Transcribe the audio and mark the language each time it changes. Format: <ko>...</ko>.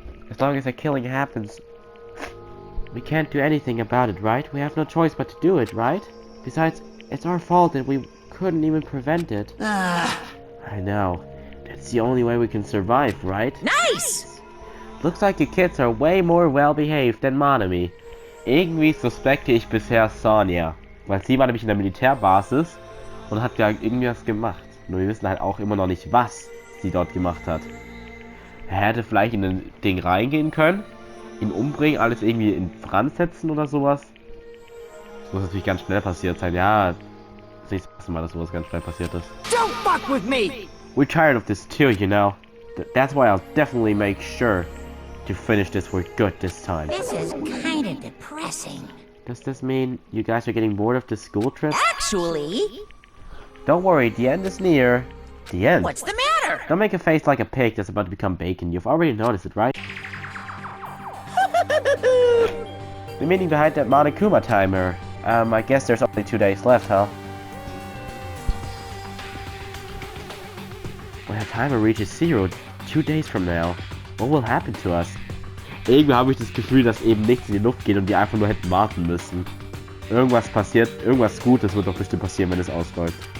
<en>As long as the killing happens, we can't do anything about it, right? We have no choice but to do it, right? Besides, it's our fault that we couldn't even prevent it. I know. That's the only way we can survive, right? Nice! Looks like you kids are way more well-behaved than Manami.</en> <de>Irgendwie suspekte ich bisher Sonia. Weil sie war nämlich in der Militärbasis und hat ja irgendwas gemacht. Nur wir wissen halt auch immer noch nicht, was sie dort gemacht hat. Er hätte vielleicht in ein Ding reingehen können, ihn umbringen, alles irgendwie in Brand setzen oder sowas. Das muss natürlich ganz schnell passiert sein. Ja, das ist nicht das erste Mal, dass sowas ganz schnell passiert ist.</de> <en>Don't fuck with me. We're tired of this too, you know. That's why I'll definitely make sure to finish this for good this time. This is kind of depressing. Does this mean you guys are getting bored of the school trip? Actually... Don't worry, the end is near. The end? What's the matter? Don't make a face like a pig that's about to become bacon. You've already noticed it, right? The meaning behind that Monokuma timer. I guess there's only 2 days left, huh? When the timer reaches 0, 2 days from now, what will happen to us?</en> <de>Irgendwie habe ich das Gefühl, dass eben nichts in die Luft geht und die einfach nur hätten warten müssen. Irgendwas passiert, irgendwas Gutes wird doch bestimmt passieren, wenn es ausläuft.</de>